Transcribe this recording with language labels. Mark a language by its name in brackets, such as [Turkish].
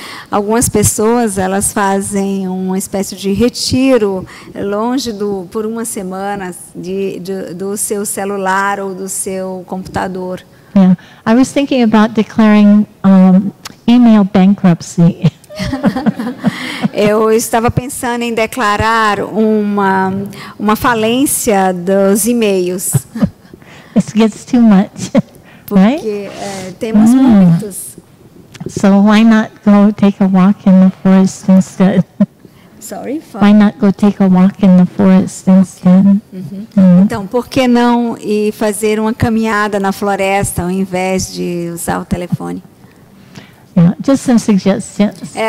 [Portuguese] Algumas pessoas elas fazem uma espécie de retiro longe por uma semana do seu celular ou do seu computador. [English] Yeah, I was thinking about declaring email bankruptcy. [Portuguese] Eu estava pensando em declarar uma falência dos e-mails. [English] It gets too much, right? [Portuguese] Porque temos muitos. [English] So why not go take a walk in the forest instead? Why not go take a walk in the forest instead? [Portuguese] Então, por que não ir fazer uma caminhada na floresta ao invés de usar o telefone? [English] Yeah, just some suggestions.